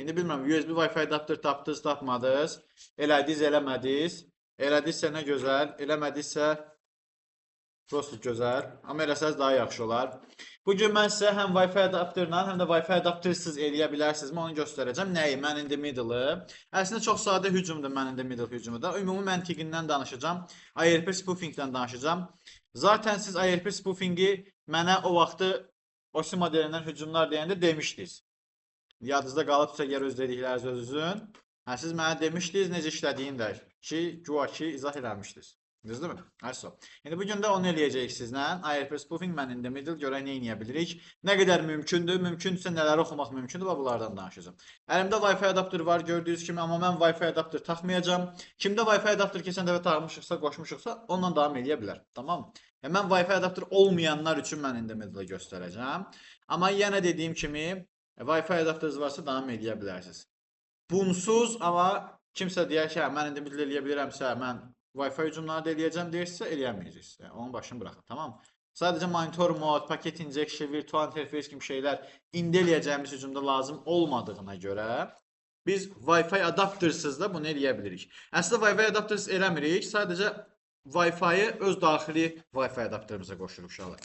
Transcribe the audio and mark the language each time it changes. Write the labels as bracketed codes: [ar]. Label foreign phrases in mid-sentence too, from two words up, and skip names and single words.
[az] İndi bilmirəm, [en] USB Wi-Fi adapter [az] tapdınız, tapmadınız, elədiniz, eləmədiniz. Elədinizsə nə gözəl, eləmədinizsə prosto gözəl. Amma eləsəz daha yaxşı olar. Bugün mən sizə həm Wi-Fi adapterlə, həm də Wi-Fi adaptersız eləyə bilərsinizmi onu göstərəcəm. Nəyi? [en] Man in the Middle- [az] ı. Əslində çox sadə hücumdur [en] Man in the Middle [az] hücumu da. Ümumi məntiqindən danışacağım. IRP spoofingdən danışacağım. Zaten siz IRP spoofingi mənə o vaxtı OSI modelindən hücumlar deyəndə demişdiniz. Yadınızda qalıbsa əgər öz dedikləriniz özünüzün. Siz mənə demişdiniz necə işlədiyini də ki, güya ki izah eləmişdiniz. Düzdürmü? Ayso. İndi bu gün də onu eləyəcəyik sizlə. IRP spoofing [en] man in the middle [az] görək nə edə bilirik. Nə qədər mümkündür, mümkünsə nələri oxumaq mümkündür və bunlardan danışacağım. Əlimdə Wi-Fi adapteri var gördüyünüz kimi, amma mən Wi-Fi adapteri taxmayacağam. Kimdə Wi-Fi adapteri keçən dəfə taxmışıqsa, qoşmuşuqsa, onunla davam edə bilər. Tamam? Mən Wi-Fi adapteri olmayanlar üçün mən [en] in the middle [az] göstərəcəm. Amma yenə dediyim kimi, Wi-Fi adapteriniz varsa davam edə bilərsiniz. Bunsuz, amma kimsə deyər ki, mən [en] in the middle [az] eləyə bilirəmsə, mən Wi-Fi hücumları da eləyəcəm deyirsə, eləyəməyəcəksiniz. Yəni, onun başını buraxın, tamam mı? Sadəcə monitor mod, paket injection, [en] virtual interface [az] kimi şeylər indi eləyəcəyimiz hücumda lazım olmadığına görə biz Wi-Fi adaptersız da bunu eləyə bilirik. Əslində Wi-Fi adaptersız eləmirik, sadəcə Wi-Fi-yi öz daxili Wi-Fi adapterimizə qoşuruq uşaqlar.